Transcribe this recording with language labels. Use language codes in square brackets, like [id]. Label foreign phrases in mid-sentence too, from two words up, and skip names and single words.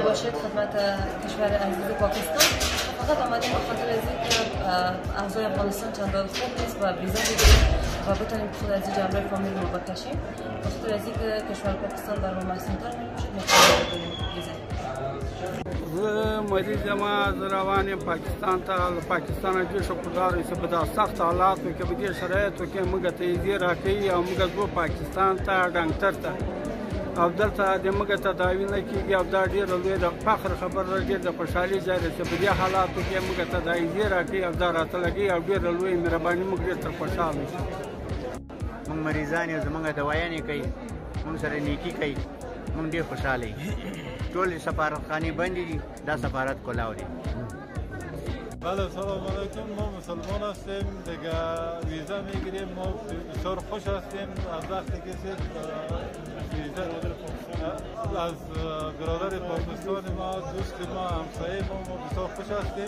[fa] باشید خدمت کشور عزیز پاکستان. فقط آمدیم به خاطر از اینکه اعضای افغانستان چندان خوب نیست و ویزا بگیریم و بتونیم خود از این جمله فامیل رو بکشیم. به خاطر از اینکه کشور پاکستان در ما محسن‌تر می‌باشد می‌خوایم بگیریم ویزا. [ps] مریض ما روان یم پاکستان ته. پاکستان ډېر شکردار اوسئ په دا سخت حالاتو کې په دې شرایطو کې موږ ته ویزې راکوي او موږ ځو پاکستان ته ډاکټر ته او دلته د موږ تداوي نه کېږي او دا ډېره لویه د فخر خبره ده، ډېر د خوشحالي ځای دی چې په دې حالاتو کې موږ ته دا ویزې راکوي او دا راته لګوي او ډېره لویه مهرباني موږ ډېر تر خوشحاله یو. موږ مریضان یو، زموږ دوايانې کوي، موږ سره نیکي کوي، موږ ډېر خوشحاله یو. ټول سفارتخانې بندې دي، دا سفارت کلاو دی. [fa] بله سلام علیکم، ما مسلمان هستیم دیگه ویزا میگیریم. ما بسیار خوش هستیم از وقتی که ویزا از برادر پاکستان ما، دوست ما، همسایه ما بسیار خوش هستیم.